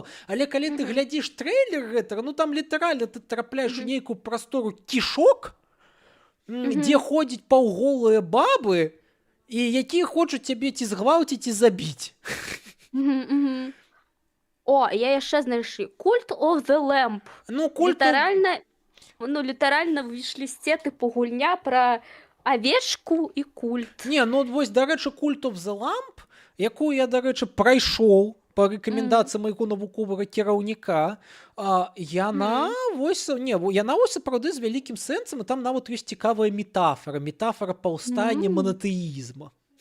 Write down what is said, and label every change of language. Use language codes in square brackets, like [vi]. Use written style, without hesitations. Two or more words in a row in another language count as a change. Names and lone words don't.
[be] Але калі ты глядзіш трэйлер гэтага, ну там літаральна ты трапляеш у нейкую прастору кішок, дзе ходзяць паўголыя бабы, і якія хочуць цябе ці згвалціць, ці забіць. О, я яшчэ знайшлі. Cult of the Lamp. Ну, Літаральна в віш-лісце типу гульня пра авечку і культ. Не, ну вось, дарэчы, Cult of the Lamp, якую я, дарэчы, прайшоў по рэкамендацыі майго навуковага кіраўніка, яна вось сапраўды з вялікім сэнсам, і там нават ёсць цікавая метафара паўстання монатэізма.